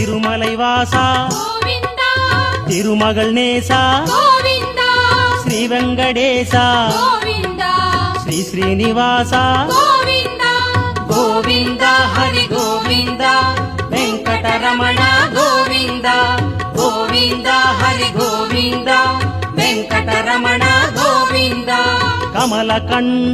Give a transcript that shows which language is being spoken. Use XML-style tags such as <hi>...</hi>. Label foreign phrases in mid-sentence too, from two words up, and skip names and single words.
<ta>மலைவாசா கோவிந்தா திருமகள் நேசா கோவிந்தா ஸ்ரீ வெங்கடேசா கோவிந்தா</ta> <te>శ్రీ శ్రీనివాస</te> <ta>கோவிந்தா</ta> <te>గోవింద హరి గోవింద వెంకటరమణ గోవింద గోవింద హరి గోవింద వెంకటరమణ గోవింద కమల కన్న</te>